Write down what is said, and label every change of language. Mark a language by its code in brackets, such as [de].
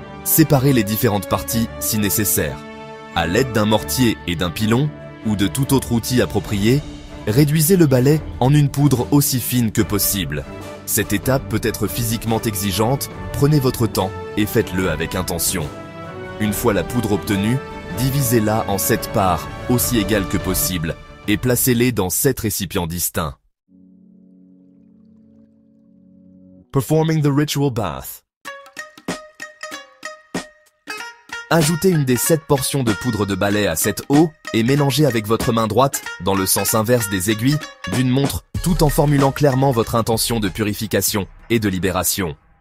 [fr] Séparez les différentes parties si nécessaire. À l'aide d'un mortier et d'un pilon, ou de tout autre outil approprié, réduisez le balai en une poudre aussi fine que possible. Cette étape peut être physiquement exigeante, prenez votre temps et faites-le avec intention. Une fois la poudre obtenue, divisez-la en 7 parts, aussi égales que possible, et placez-les dans 7 récipients distincts. [en] Performing the ritual bath. [fr] Ajoutez une des 7 portions de poudre de balai à cette eau et mélangez avec votre main droite, dans le sens inverse des aiguilles, d'une montre, tout en formulant clairement votre intention de purification et de libération.